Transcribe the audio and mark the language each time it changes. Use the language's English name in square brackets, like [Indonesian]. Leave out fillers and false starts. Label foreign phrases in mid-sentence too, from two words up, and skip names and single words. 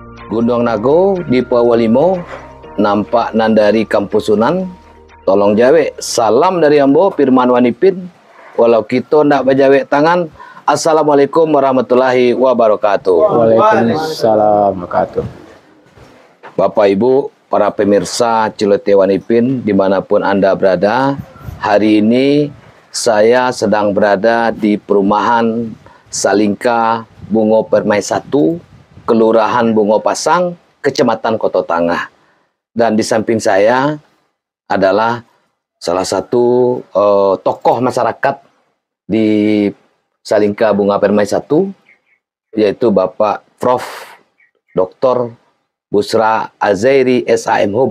[Minangkabau] Gunung Nago di Pawalimo, nampak nandari Kampus Sunan, tolong jawe, salam dari Ambo, Firman Wanipin, walau kita ndak berjawe tangan, [Arabic] السلام عليكم ورحمة الله وبركاته. وعليكم السلام وبركاته. [Indonesian] Bapak Ibu, para pemirsa Celoteh Wanipin, dimanapun Anda berada, hari ini saya sedang berada di perumahan Salingka Bungo Permai 1, Kelurahan Bungo Pasang, Kecamatan Koto Tangah. Dan di samping saya adalah salah satu tokoh masyarakat di Salingka Bungo Permai 1, yaitu Bapak Prof. Dr. Busra Azairi SAMHum.